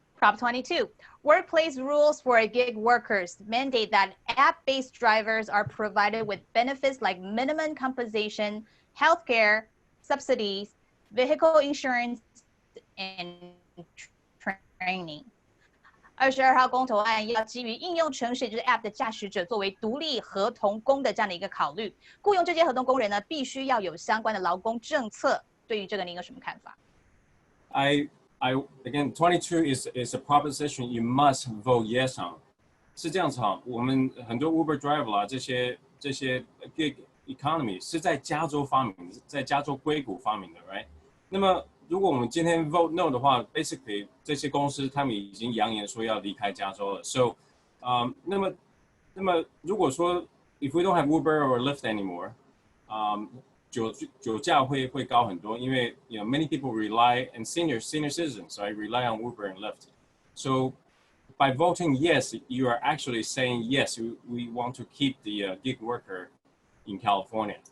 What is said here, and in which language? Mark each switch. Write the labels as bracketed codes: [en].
[en] Prop 22, workplace rules for gig workers mandate that app-based drivers are provided with benefits like minimum compensation, healthcare, subsidies, vehicle insurance, and training. [zh] 22号公投案要基于应用程式，就是 App 的驾驶者作为独立合同工的这样的一个考虑，雇佣这些合同工人呢，必须要有相关的劳工政策。对于这个，您有什么看法？ [en] Again, 22 is a proposition you must vote yes on. [zh] 是这样子哈，我们很多 Uber driver 啦，这些 gig economy 是在加州发明，在加州硅谷发明的 ，right？ 那么如果我们今天 [en] vote no [zh] 的话 ，basically 这些公司他们已经扬言说要离开加州了。 [en] So， [zh] 那么如果说 [en] if we don't have Uber or Lyft anymore， [zh] 酒价会高很多，因为 [en] many people rely and senior citizens right rely on Uber and Lyft. So by voting yes, you are actually saying yes, we want to keep the gig worker in California.